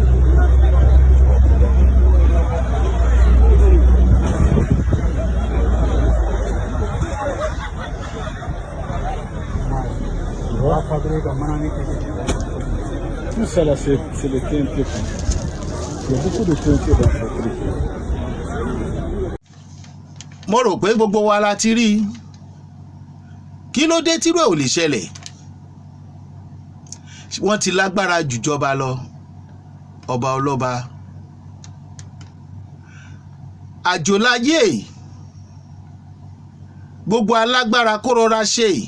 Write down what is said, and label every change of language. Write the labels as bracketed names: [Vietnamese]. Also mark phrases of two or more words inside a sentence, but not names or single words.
[French] Tout ça là, c'est le TNT. Il y a beaucoup de TNT dans cette truc. [Yoruba] Mo rò pé gbogbo wa la ti rí i. Kí ló dé tírú ẹ̀ ò lè ṣẹlẹ̀? Wọ́n ti lágbára jùjọba lọ, ọba ọlọ́ba. Àjòláyé gbogbo alágbára kó rọra ṣe.